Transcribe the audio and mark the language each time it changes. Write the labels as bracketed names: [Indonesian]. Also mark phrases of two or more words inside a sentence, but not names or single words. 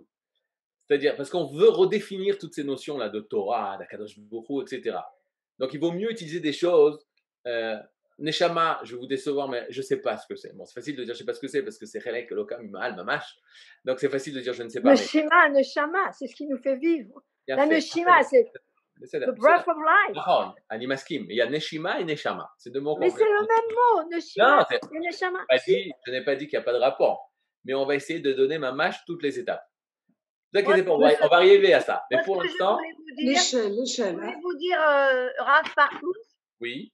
[French] C'est-à-dire, parce qu'on veut redéfinir toutes ces notions-là de Torah, d'Akadosh Bokhu, etc. Donc, il vaut mieux utiliser des choses. Neshama, je vais vous décevoir, mais je ne sais pas ce que c'est. Bon, c'est facile de dire je ne sais pas ce que c'est parce que c'est [Hebrew] חלק אלוק ממעל ממש. [French] Donc, c'est facile de dire je ne sais pas. Neshama, Neshama, c'est ce qui nous fait vivre. Mais La Neshima, c'est [English] the breath of life. [Hebrew] נכון, אני מסכים. [French] il y a Neshima et Neshama. C'est deux mots Mais c'est le même mot, Neshima Non, c'est- et Neshama. je n'ai pas dit qu'il n'y a pas de rapport. Mais on va essayer de donner ma mâche toutes les étapes. Ne vous inquiétez pas, on va arriver à ça. Mais Moi, pour ce que je l'instant, voulais vous dire, L'échelle, je l'échelle. voulais Hein. vous dire, Rav Partout, oui,